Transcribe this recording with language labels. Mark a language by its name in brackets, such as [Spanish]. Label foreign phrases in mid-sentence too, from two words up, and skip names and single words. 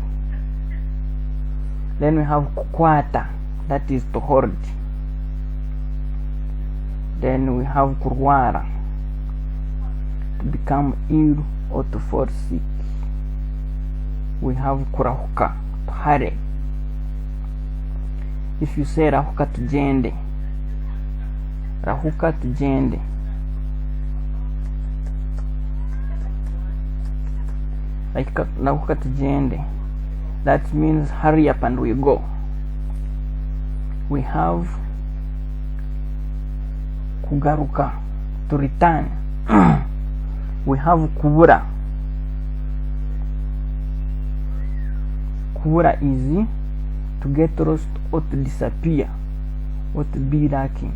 [English] Then we have kukwata, that is to hold. Then we have kurwara, to become ill or to fall sick. We have kurahuka, to hurry. If you say [Nyankole] rahuka tujende, rahuka tujende. Like rahuka tujende, [English] that means hurry up and we go. We have kugaruka, to return. We have kubura. Kubura is to get lost or to disappear or to be lacking.